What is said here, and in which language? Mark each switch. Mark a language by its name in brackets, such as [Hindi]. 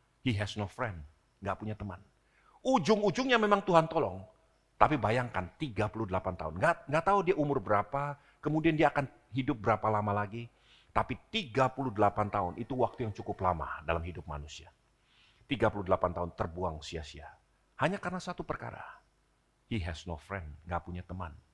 [English] He has no friend, [Indonesian] nggak punya teman. Ujung-ujungnya memang Tuhan tolong. Tapi bayangkan 38 tahun. Nggak tahu dia umur berapa, kemudian dia akan hidup berapa lama lagi. Tapi 38 tahun itu waktu yang cukup lama dalam hidup manusia. 38 tahun terbuang sia-sia. Hanya karena satu perkara. [English] He has no friend, [Indonesian] nggak punya teman.